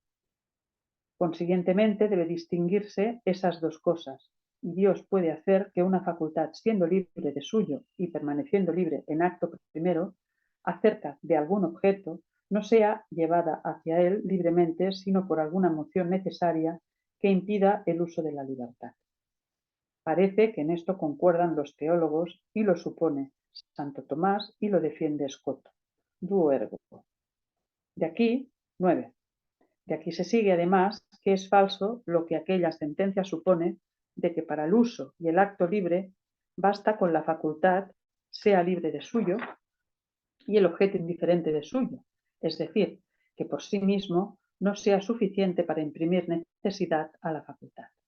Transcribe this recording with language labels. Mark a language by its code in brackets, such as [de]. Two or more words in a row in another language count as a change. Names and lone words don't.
[es] Consiguientemente debe distinguirse esas dos cosas, y Dios puede hacer que una facultad, siendo libre de suyo y permaneciendo libre en acto primero, acerca de algún objeto, no sea llevada hacia él libremente, sino por alguna moción necesaria que impida el uso de la libertad. Parece que en esto concuerdan los teólogos y lo supone Santo Tomás y lo defiende Escoto. [la] Duo ergo. [es] De aquí, 9. De aquí se sigue, además, que es falso lo que aquella sentencia supone de que para el uso y el acto libre basta con la facultad sea libre de suyo y el objeto indiferente de suyo, es decir, que por sí mismo no sea suficiente para imprimir necesidad a la facultad.